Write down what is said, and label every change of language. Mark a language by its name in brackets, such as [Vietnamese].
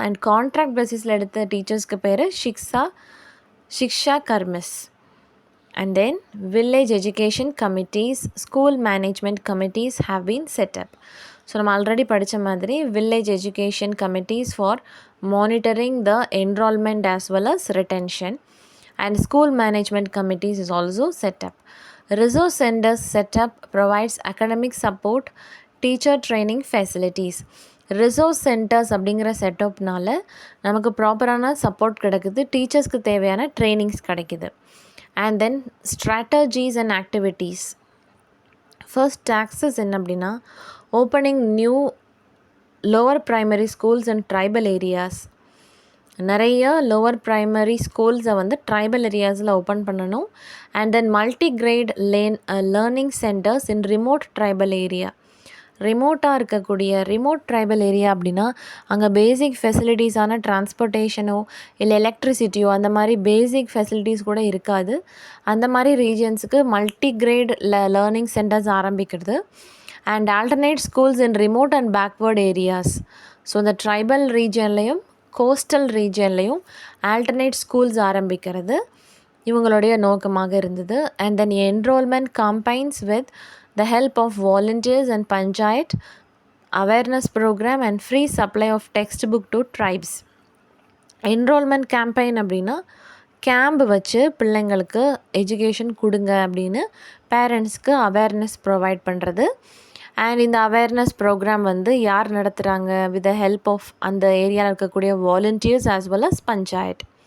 [Tamil] And contract பேசிஸில் எடுத்த டீச்சர்ஸ்க்கு பேர் Shiksha கர்மிஸ். [English] And then village education committees, school management committees have been set up. [Tamil] So நம்ம already படித்த மாதிரி [English] Village education committees for monitoring the enrolment as well as retention. and school management committees is also set up. Resource centers setup provides academic support, teacher training facilities. [Tamil] Resource centres அப்படிங்கிற செட்டப்னால நமக்கு ப்ராப்பரான support கிடைக்குது, டீச்சர்ஸ்க்கு தேவையான trainings கிடைக்குது. [English] And then strategies and activities. First tasks [Tamil] என்ன அப்படின்னா, [English] Opening new lower primary schools and tribal areas. [Tamil] நிறைய lower primary ஸ்கூல்ஸை வந்து ட்ரைபல் ஏரியாஸில் ஓப்பன் பண்ணணும். [English] And then multigrade learning centres in remote tribal area. [Tamil] ரிமோட்டாக இருக்கக்கூடிய ரிமோட் ட்ரைபல் ஏரியா அப்படின்னா அங்கே பேசிக் ஃபெசிலிட்டிஸான டிரான்ஸ்போர்ட்டேஷனோ இல்லை எலக்ட்ரிசிட்டியோ அந்த மாதிரி பேசிக் ஃபெசிலிட்டிஸ் கூட இருக்காது. அந்த மாதிரி ரீஜன்ஸுக்கு மல்டிகிரேட் லேர்னிங் சென்டர்ஸ் ஆரம்பிக்கிறது. [English] And alternate schools in remote and backward areas. [Tamil] So இந்த ட்ரைபல் ரீஜன்லேயும் கோஸ்டல் ரீஜன்லேயும் ஆல்டர்னேட் ஸ்கூல்ஸ் ஆரம்பிக்கிறது இவங்களுடைய நோக்கமாக இருந்தது. [English] And then enrolment campaigns with the help of volunteers and panchayat awareness program and free supply of textbook to tribes. [Tamil] Enrolment campaign அப்படின்னா camp வச்சு பிள்ளைங்களுக்கு education கொடுங்க அப்படின்னு பேரண்ட்ஸ்க்கு அவேர்னஸ் ப்ரொவைட் பண்ணுறது. அண்ட் இந்த அவேர்னஸ் ப்ரோக்ராம் வந்து யார் நடத்துகிறாங்க, [English] with the help of [Tamil] அந்த ஏரியாவில் இருக்கக்கூடிய volunteers as well as panchayat.